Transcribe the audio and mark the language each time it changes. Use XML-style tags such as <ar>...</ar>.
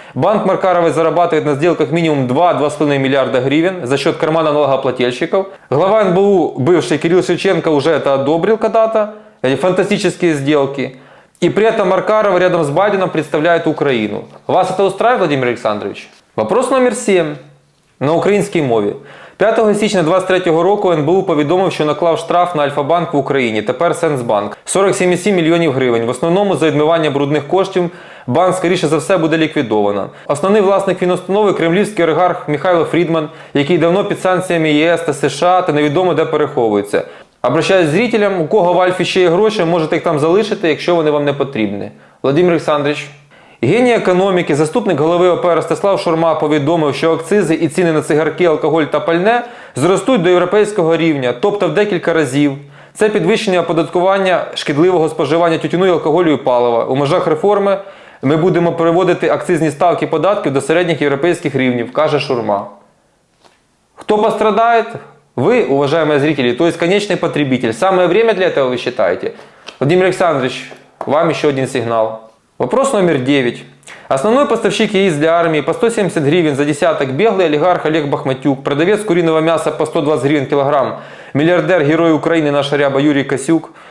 <ru>Банк Маркаровой зарабатывает на сделках минимум 2-2,5 миллиарда гривен за счет кармана налогоплательщиков. Глава НБУ, бывший Кирилл Шевченко, уже это одобрил когда-то. Эти фантастические сделки. И при этом Маркарова рядом с Байденом представляет Украину. Вас это устраивает, Владимир Александрович? Вопрос номер 7.</ru> <uk>На українській мові. 5 січня 2023 року НБУ повідомив, що наклав штраф на Альфа-банк в Україні, тепер Сенсбанк, 47,7 мільйонів гривень. В основному за відмивання брудних коштів банк, скоріше за все, буде ліквідовано. Основний власник фінустанови – кремлівський олігарх Михайло Фрідман, який давно під санкціями ЄС та США та невідомо де переховується.</uk> <ru>Обращаюсь зрителям,</ru> <uk>у кого в Альфі ще є гроші, можете їх там залишити, якщо вони вам не потрібні. Владимир Олександрович, Геній економіки, заступник голови ОП Ростислав Шурма повідомив, що акцизи і ціни на цигарки, алкоголь та пальне зростуть до європейського рівня, тобто в декілька разів. Це підвищення оподаткування шкідливого споживання тютюну, алкоголю і палива. У межах реформи ми будемо переводити акцизні ставки податків до середніх європейських рівнів, каже Шурма.</uk> <ru>Кто пострадает? Вы, уважаемые зрители, то есть конечный потребитель. Самое время для этого вы считаете? Владимир Александрович, вам еще один сигнал. Вопрос номер 9. Основной поставщик яиц для армии по 170 гривен за десяток, беглый олигарх Олег Бахматюк, продавец куриного мяса по 120 гривен килограмм, миллиардер, герой Украины наш ряба Юрий Косюк.</ru>